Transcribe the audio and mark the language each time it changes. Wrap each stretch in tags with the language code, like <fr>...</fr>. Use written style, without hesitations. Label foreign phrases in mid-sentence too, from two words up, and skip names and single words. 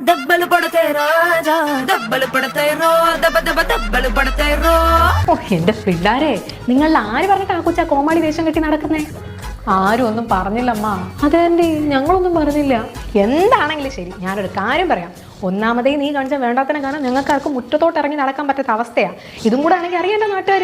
<hi>दब्बल पड़ते राजा दब्बल पड़ते रो दब दब दब्बल पड़ते रो.</hi> <ml>ഓ എന്റെ പിള്ളാരെ, നിങ്ങളിൽ ആര് പറഞ്ഞിട്ട് ആ കൊച്ചാ കോമാളി വേഷം കെട്ടി നടക്കുന്നേ? ആരും ഒന്നും പറഞ്ഞില്ലമ്മ. അതെന്തി ഞങ്ങളൊന്നും പറഞ്ഞില്ല. എന്താണെങ്കിലും ശരി, ഞാനൊരു കാര്യം പറയാം. ഒന്നാമതേ നീ കാണിച്ച വേണ്ടാത്തനെ കാണാൻ ഞങ്ങൾക്ക് ആർക്കും മുറ്റത്തോട്ട് ഇറങ്ങി നടക്കാൻ പറ്റാത്ത അവസ്ഥയാണ്. ഇതും കൂടെ ആണെങ്കിൽ അറിയാൻ്റെ നാട്ടുകാർ.</ml>